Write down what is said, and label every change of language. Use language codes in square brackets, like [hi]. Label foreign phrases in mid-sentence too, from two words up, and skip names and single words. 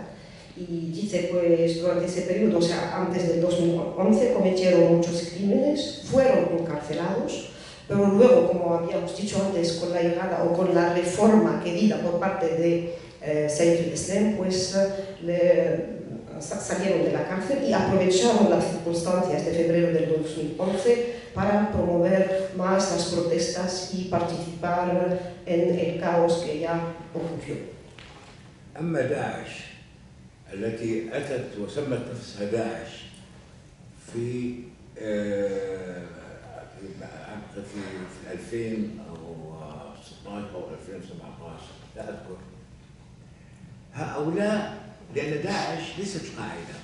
[es] Y dice, pues durante ese periodo, o sea, antes del 2011, cometieron muchos crímenes, fueron encarcelados, pero luego, como habíamos dicho antes, con la llegada o con la reforma querida por parte de Said al-Islam, pues salieron de la cárcel y aprovecharon las circunstancias de febrero del 2011 para promover más las protestas y participar en el caos que ya ocurrió. [ar] أما داعش التي أتت وسمت نفسها داعش في 2016 أو 2017 لا أذكر. هؤلاء لأن داعش ليست قاعدة.